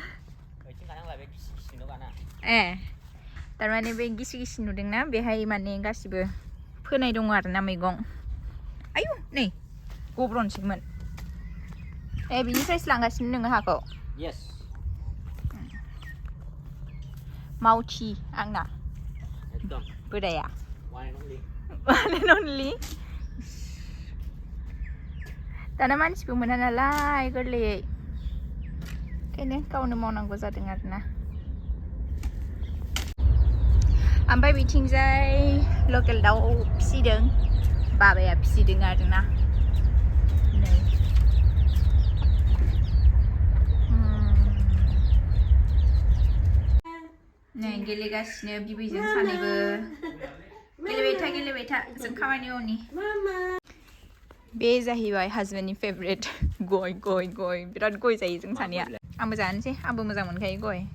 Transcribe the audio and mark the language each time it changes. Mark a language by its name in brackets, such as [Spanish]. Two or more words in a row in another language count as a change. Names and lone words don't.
[Bodo] थारमाने बे गिसि गिसि नुदोंना बेहाय माने गासिबो फोनाय दङ आरोना मैगं आयु नै गब्र'नोसैमोन बिनिफ्रायसो लांगासिनो नोङो हाखौ मावथि आंना बोराया [English] one and only [Bodo] दाना मानसिबो मोना नालाय गोरलैयै ओंखायनो गावनो मावनांगौ जादों आरोना ओमफ्राय बिथिंजाय लकेल दाउ फिसिदों बाबाया फिसिदों आरोना नै गेलेगासिनो बिबैजों सानैबो गेलेबाय था जों खामानि मावनि बे जाहैबाय हाजबेन्डनि फेभरेट गय बिराद गय जायो जों सानैया आंबो जानोसै आंबो मोजां मोनखायो गय